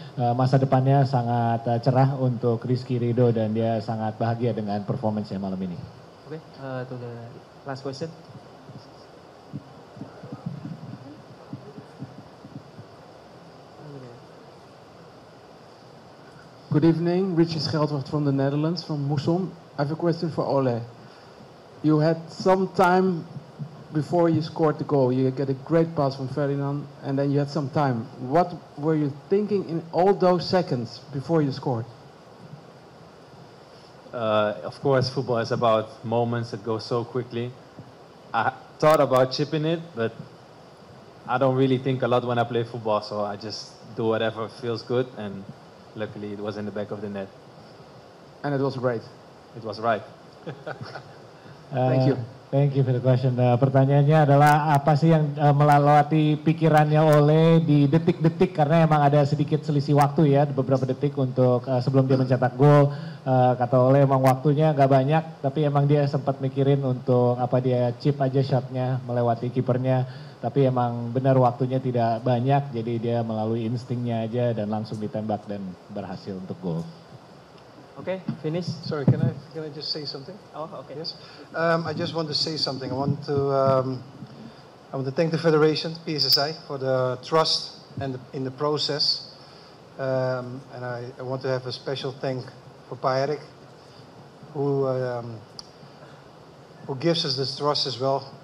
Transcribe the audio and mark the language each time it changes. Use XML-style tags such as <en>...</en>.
<id>Masa depannya sangat cerah untuk Rizky Ridho dan dia sangat bahagia dengan performance-nya malam ini.</id> <en>Okay, to the last question. Good evening, Richie Scheldwacht from the Netherlands, from Moesom. I have a question for Ole. You had some time before you scored the goal. You get a great pass from Ferdinand, and then you had some time. What were you thinking in all those seconds before you scored? Of course, football is about moments that go so quickly. I thought about chipping it, but I don't really think a lot when I play football, so I just do whatever feels good, and luckily it was in the back of the net. And it was right. It was right. Thank you. Thank you for the question.</en> <id>Pertanyaannya adalah apa sih yang melalui pikirannya Ole di detik-detik, karena emang ada sedikit selisih waktu ya, beberapa detik untuk sebelum dia mencetak gol. Kata Ole emang waktunya nggak banyak, tapi emang dia sempat mikirin untuk apa dia chip aja shotnya melewati kipernya. Tapi emang benar waktunya tidak banyak, jadi dia melalui instingnya aja dan langsung ditembak dan berhasil untuk gol.</id> <en>Okay, finish. Sorry, can I just say something? Oh, okay. Yes. I just want to say something. I want to thank the Federation, PSSI, for the trust and in the process. And I want to have a special thank for Pa Erik, who gives us this trust as well.</en>